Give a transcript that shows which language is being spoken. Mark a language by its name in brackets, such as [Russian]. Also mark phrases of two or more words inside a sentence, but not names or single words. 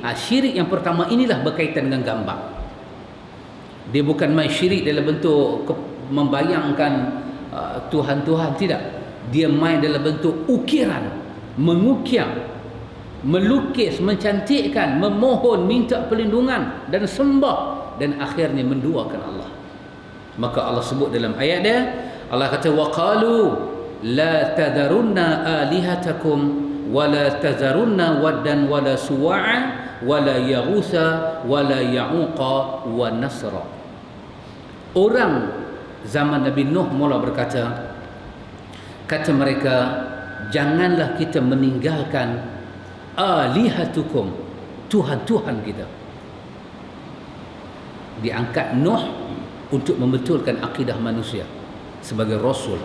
[Malay] Syirik yang pertama inilah berkaitan dengan gambar. Dia bukan main syirik dalam bentuk membayangkan Tuhan-Tuhan, tidak. Dia main dalam bentuk ukiran, mengukir, melukis, mencantikkan, memohon, minta perlindungan dan sembah, dan akhirnya menduakan Allah. Maka Allah sebut dalam ayat dia, Allah kata [Arabic] وقالوا لا تذرن آلهتكم ولا تذرن ودا ولا سواعا ولا يغوث ولا يعوق ونسرا. [Malay] Orang zaman Nabi Nuh mula berkata, kata mereka, janganlah kita meninggalkan alihatukum, Tuhan-Tuhan kita. Diangkat Nuh untuk membetulkan akidah manusia sebagai Rasul.